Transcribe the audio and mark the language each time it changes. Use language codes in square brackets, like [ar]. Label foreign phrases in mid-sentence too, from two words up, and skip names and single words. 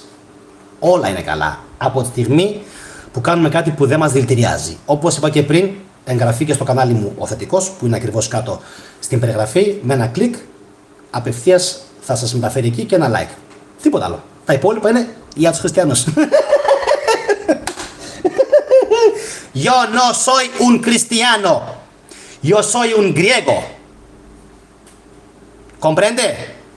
[el] Όλα είναι καλά. Από τη στιγμή που κάνουμε κάτι που δεν μας δηλητηριάζει. Όπως είπα και πριν, εγγραφή και στο κανάλι μου ο Θετικός, που είναι ακριβώς κάτω στην περιγραφή, με ένα κλικ, απευθείας θα σας μεταφέρει εκεί και [en] ένα like. [el] Τίποτα άλλο. Τα υπόλοιπα είναι για τους χριστιανούς. [es] Yo no soy un cristiano. Yo soy un griego. ¿Comprende?